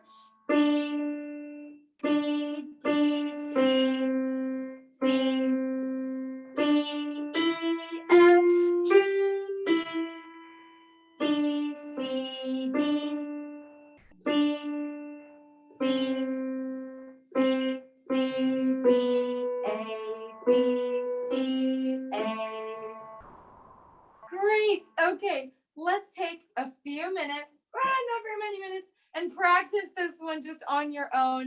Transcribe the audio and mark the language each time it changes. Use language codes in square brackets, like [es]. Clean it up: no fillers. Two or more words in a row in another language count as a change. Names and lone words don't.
[en] D, D, D, C, C, D, E, F, G, E, D, C, D, D, C, C, C, B, A, B, C, A. Great. Okay, let's take a few minutes, not very many minutes, and practice this one just on your own.